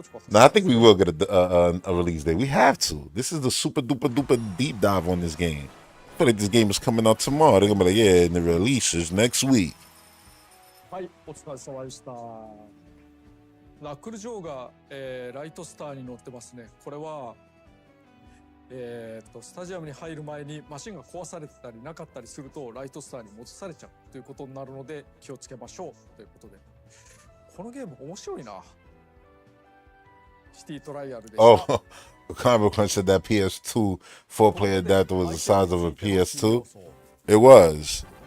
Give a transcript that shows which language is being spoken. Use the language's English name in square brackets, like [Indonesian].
[English] No, I think we will get a release date. We have to. This is the super duper duper deep dive on this game. I feel like this game is coming out tomorrow. They're gonna be like, yeah, and the release is next week. [Japanese] はい、お疲れ様でした。ナックルジョーが、ライトスターに乗ってますね。これは、スタジアムに入る前にマシンが壊されてたりなかったりするとライトスターに戻されちゃうということになるので気をつけましょうということで、このゲーム面白いな。シティトライアルでした。 [English] Oh, Combo Crunch said that PS2 4-player adapter was the size of a PS2. It was.